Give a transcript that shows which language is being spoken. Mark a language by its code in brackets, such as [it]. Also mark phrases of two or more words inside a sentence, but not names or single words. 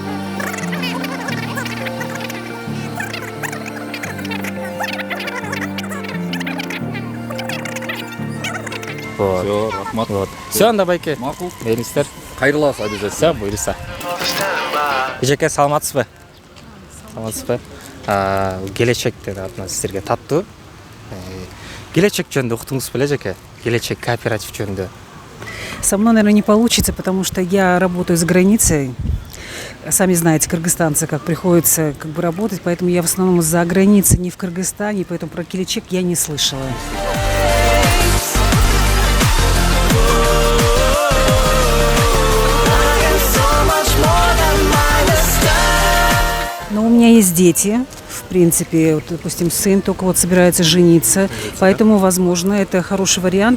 [ky] Все, рахмат. Все, анда байке. Макул. Мейлиңиздер. Кайрылабыз обязательно. Все, буйруса. Эжеке, саламатсызбы? Саламатсызбы? Келечектен атынан сиздерге таттуу. Келечек жөнүндө уктуңуз беле, эжеке? Келечек кооператив жөнүндө. [ru] Со мной, наверное, не получится, потому что я работаю за границей. Сами знаете, кыргызстанцы, как приходится работать, поэтому я в основном за границей, не в Кыргызстане, поэтому про келечек я не слышала. Но у меня есть дети, в принципе, вот, допустим, сын только вот собирается жениться, поэтому, возможно, это хороший вариант.